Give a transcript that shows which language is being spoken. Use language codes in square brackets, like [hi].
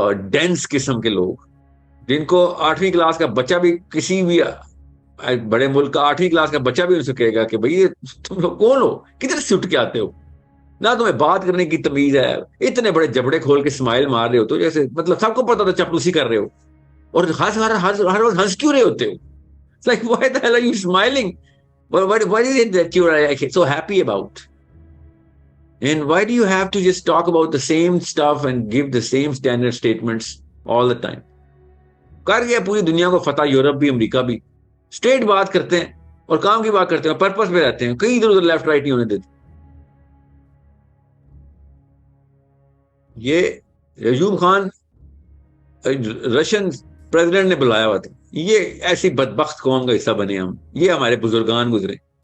[ur] Dennis قسم کے لوگ, جن کو 8ویں کلاس کا بچہ بھی, کسی بھی بڑے ملک کا 8ویں کلاس کا بچہ بھی ان سے کہے گا کہ بھئی تم لوگ کون ہو, کدھر سے اٹھ کے آتے ہو, نہ تمہیں بات کرنے کی تمیز ہے, اتنے بڑے جبڑے کھول کے اسمائل مار رہے ہو تو جیسے مطلب سب کو پتا تھا چپلوسی کر رہے ہو, اور ہر روز ہنس کیوں رہے ہوتے ہو. [en] It's like, why the hell are you smiling? What is it that you are so happy about? And why do you have to just talk about the same stuff and give the same standard statements all the time? [ur] کر گیا پوری دنیا کو فتح, Europe بھی امریکہ بھی, street بات کرتے ہیں اور کام کی بات کرتے ہیں, پرپس پہ رہتے ہیں, کہیں ادھر ادھر لیفٹ رائٹ نہیں ہونے دیتے. یہ ایوب خان رشین پریزیڈنٹ نے بلایا ہوا تھا, یہ ایسی بدبخت قوم کا حصہ بنے ہم, یہ ہمارے بزرگان گزرے.